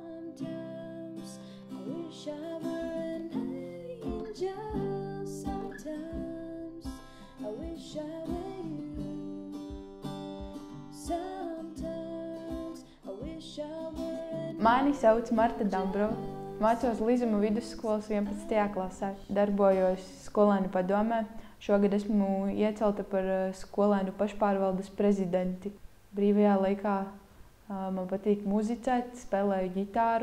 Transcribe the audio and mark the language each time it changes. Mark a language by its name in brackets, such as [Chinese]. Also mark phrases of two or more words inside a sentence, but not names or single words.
[English] Sometimes I wish I were an angel. Sometimes I wish I were you. Sometimes I wish I were an [Latvian] Mani sauc Marta Dambrova. Mācos Līzuma vidusskolas 11. klasē. Darbojos skolēnu padomē. Šogad esmu iecelta par skolēnu pašpārvaldes prezidenti. Brīvajā laikā man patīk muzicēt, spēlēju ģitāru.